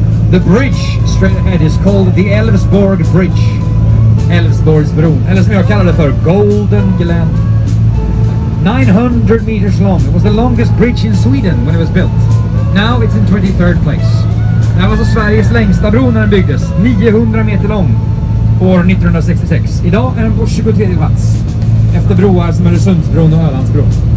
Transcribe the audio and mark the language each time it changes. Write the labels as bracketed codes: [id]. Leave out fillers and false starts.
[en] The bridge straight ahead is called the Älvsborg Bridge. [sv] Älvsborgsbron, eller som jag kallar det för, Golden Glen. [en] 900 meters long. It was the longest bridge in Sweden when it was built. Now it's in 23rd place. [sv] Det här var så Sveriges längsta bro när den byggdes. 900 meter lång år 1966. Idag är den på 23 plats. Efter broar som Öresundsbron och Ölandsbron.